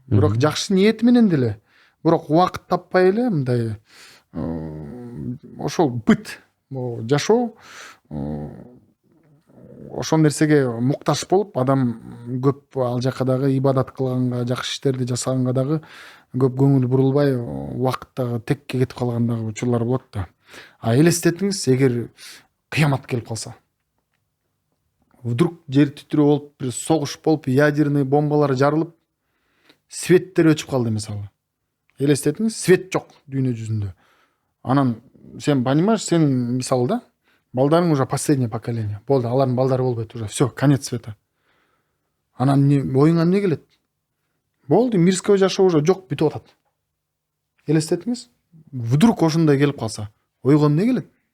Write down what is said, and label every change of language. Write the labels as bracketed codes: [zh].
[ky] Бирок жакшы ниети менен деле, бирок убакыт таппай эле мындай ошол быт жашоо ошол нерсеге муктаж болуп, адам көп ал жака дагы ибадат кылганга, жакшы иштерди жасаганга дагы көп көңүл бурулбай, убакыт дагы текке кетип калган дагы учурлар болот да. Элестетиңиз, эгер кыямат келип калса, [ru] вдруг [ky] жер титирөө болуп, бир согуш болуп, [ru] ядерный [ky] бомбалар жарылып, светтер өчүп калды мисалы. Элестетиңиз, свет жок дүйнө жүзүндө. Анан сен [ru] понимаешь, [ky] сен мисалы да, балдарың [ru] уже последнее поколение. [ky] Болду, алардын балдары болбойт [ru] уже. Все, конец света. [ky] Анан оюңа эмне келет? Болду, [ru] мирское [ky] жашоо [ru] уже [ky] жок, бүтүп атат. Элестетиңиз, [ru] вдруг [ky] ошондой келип калса, ойго эмне келет?